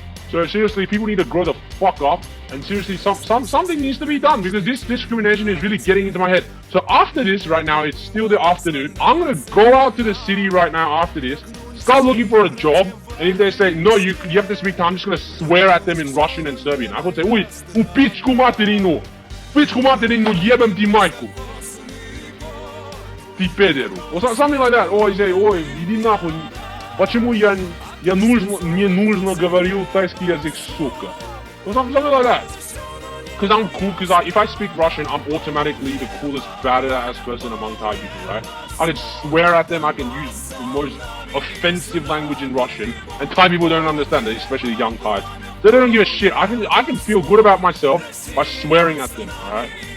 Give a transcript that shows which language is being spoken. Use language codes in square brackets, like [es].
[en] So seriously, people need to grow the fuck up, and seriously, something needs to be done because this discrimination is really getting into my head. So after this, right now, it's still the afternoon. I'm gonna go out to the city right now after this, start looking for a job, and if they say no, you have to speak Thai, I'm just gonna swear at them in Russian and Serbian. I'm gonna say, [sr] "Ой, у пичку материну, ебем ти майку, ти педеру," [en] or something like that. Or you say, [ru] "Ой, иди нахуй, почему мне нужно говорил тайский язык, сука," [en] or something like that. Because I'm cool, because if I speak Russian, I'm automatically the coolest, badass person among Thai people, right? I can swear at them, I can use the most offensive language in Russian, and Thai people don't understand it, especially young Thais. They don't give a shit. I can feel good about myself by swearing at them, alright?